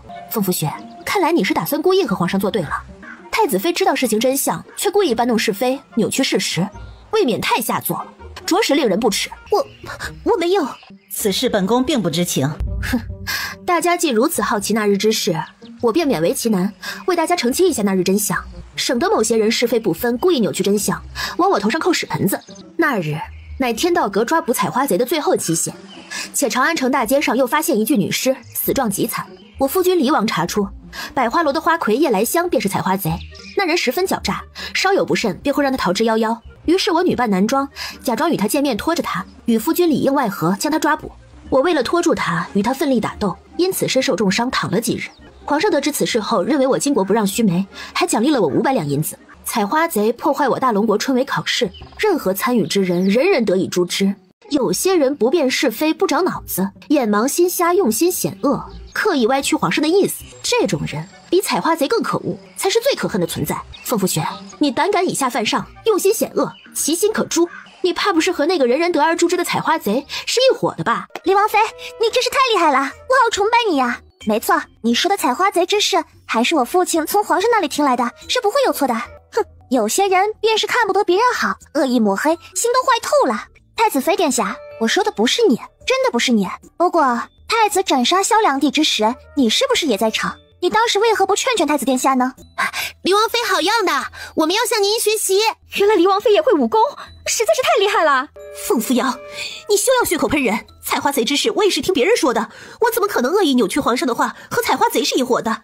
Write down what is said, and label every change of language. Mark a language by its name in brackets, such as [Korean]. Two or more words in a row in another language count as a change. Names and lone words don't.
[Chinese] 鳳福雪，看來你是打算故意和皇上作對了。太子妃知道事情真相，卻故意搬弄是非，扭曲事實，未免太下作了，着實令人不齒。我沒有，此事本宮並不知情。哼，大家既如此好奇那日之事，我便勉為其難，為大家澄清一下那日真相，省得某些人是非不分，故意扭曲真相，往我頭上扣屎盆子。那日乃天道閣抓捕採花賊的最後期限，且長安城大街上又發現一具女屍，死狀極慘。我夫君離王查出，百花樓的花魁葉來香便是採花賊。那人十分狡詐，稍有不慎便會讓他逃之夭夭。於是我女扮男裝，假裝與他見面，拖着他，與夫君裡應外合，將他抓捕。我為了拖住他，與他奮力打鬥，因此身受重傷，躺了幾日。皇上得知此事後，認為我巾幗不讓須眉，還獎勵了我500兩銀子。採花賊破壞我大龍國春闈考試，任何參與之人，人人得以誅之。有些人不辨是非，不長腦子，眼盲心瞎，用心險惡，刻意歪曲皇上的意思，這種人比採花賊更可惡，才是最可恨的存在。鳳福雪，你膽敢以下犯上，用心險惡，其心可誅，你怕不是和那個人人得而誅之的採花賊是一夥的吧？離王妃，你真是太厲害了，我好崇拜你呀！沒錯，你說的採花賊之事，還是我父親從皇上那裡聽來的，是不會有錯的。哼，有些人便是看不得別人好，惡意抹黑，心都壞透了。太子妃殿下，我說的不是你，真的不是你。不過太子斬殺蕭良娣之時，你是不是也在場？你當時為何不勸勸太子殿下呢？離王妃好樣的，我們要向您學習。原來離王妃也會武功，實在是太厲害了。鳳扶搖，你休要血口噴人。採花賊之事我也是聽別人說的，我怎麼可能惡意扭曲皇上的話，和採花賊是一夥的？